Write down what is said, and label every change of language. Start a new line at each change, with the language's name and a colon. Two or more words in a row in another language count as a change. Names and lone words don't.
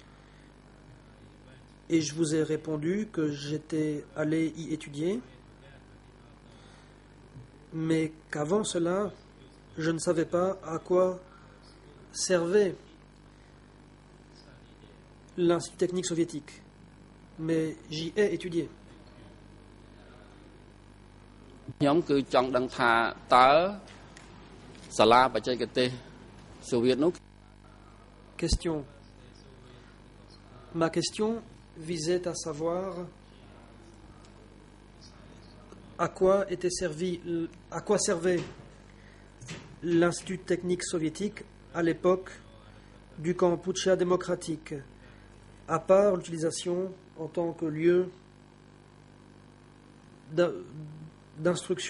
French: Et je vous ai répondu que j'étais allé y étudier, mais qu'avant cela, je ne savais pas à quoi servait l'Institut technique soviétique. Mais j'y ai étudié.
Khmer: ខ្ញុំគឺចង់ដឹងថាតើសាលាបច្ចេកទេសសូវៀតនោះ
French: Question: ma question visait à savoir à quoi servait l'Institut technique soviétique à l'époque du Kampuchea démocratique, à part l'utilisation en tant que lieu d'instruction.